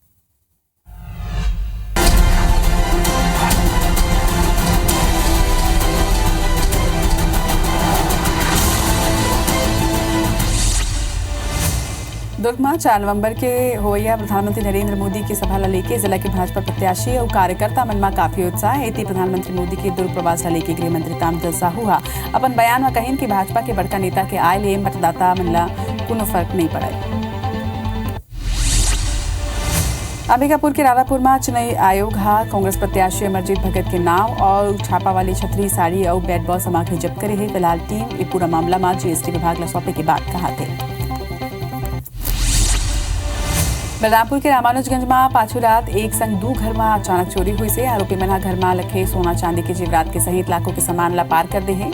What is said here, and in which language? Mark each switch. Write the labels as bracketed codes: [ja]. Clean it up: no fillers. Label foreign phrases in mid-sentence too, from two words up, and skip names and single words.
[hne] दुर्ग में 4 नवंबर के होया प्रधानमंत्री नरेंद्र मोदी की सभा ला लेके जिला के भाजपा प्रत्याशी और कार्यकर्ता मन में काफी उत्साह है। प्रधानमंत्री मोदी के दुर्ग प्रवास ला लेके गृह मंत्री तामचंद साहू अपन बयान में कहिन कि भाजपा के बड़का नेता के आय ले मतदाता मन ला कोनो फर्क नहीं पड़े। अंबिकापुर के राधापुर में चुनाव आयोग कांग्रेस प्रत्याशी अमरजीत भगत के नाम और छापा वाली छतरी, साड़ी और [en] bat ball [hne] सामग्री जब्त करे है। फिलहाल टीम ये पूरा मामला में GST विभाग ला सौंपे के बाद कहा थे। बलरामपुर के रामानुजगंज में पाछू रात एक संग 2 घर में अचानक चोरी हुई से। आरोपी मन घर में लखे सोना चांदी के जेवरात के सहित लाखों के सामान ला पार कर दे है।